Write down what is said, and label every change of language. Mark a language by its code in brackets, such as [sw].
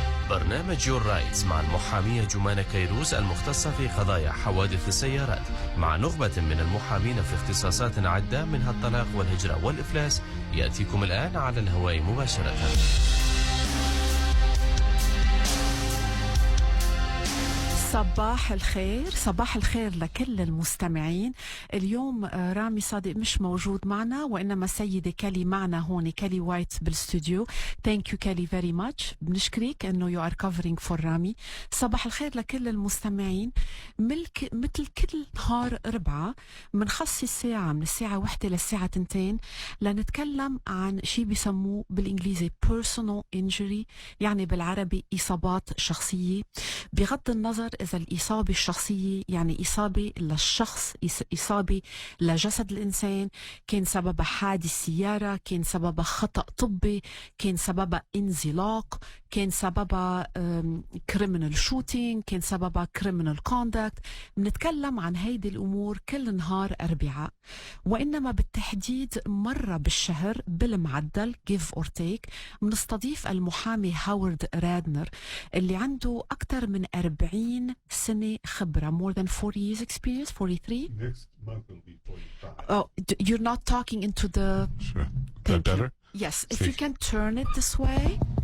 [ar] برنامج يور رايتس مع المحامية جومانا كيروز المختصة في قضايا حوادث السيارات مع نخبة من المحامين في اختصاصات عدة منها الطلاق والهجرة والإفلاس يأتيكم الآن على الهواء مباشرة. صباح الخير، صباح الخير لكل المستمعين. اليوم رامي صادق مش موجود معنا، وإنما السيدة كالي معنا هون، كالي وايت بالاستوديو. [en] Thank you Callie very much. [ar] بنشكرك إنه [en] you are covering for رامي. [ar] صباح الخير لكل المستمعين. مثل كل نهار أربعة منخصص ساعة من الساعة 1 للساعة 2 لنتكلم عن شيء بيسموه بالإنجليزي personal injury، يعني بالعربي إصابات شخصية. بغض النظر إذا الإصابة الشخصية يعني إصابة للشخص، إصابة لجسد الإنسان، كان سببها حادث سيارة، كان سببها خطأ طبي، كان سببها انزلاق، كان سببها criminal shooting، كان سببها criminal conduct. بنتكلم عن هيدي الأمور كل نهار أربعاء، وإنما بالتحديد مرة بالشهر بالمعدل [en] give or take [ar] بنستضيف المحامي هاورد رادنر اللي عنده أكثر من 40 سنة خبرة. [en] more than 40 years experience. 43. Next month will be 45. Oh, you're not talking into the... Sure. Thank That you. better? Yes, if you can turn it this way.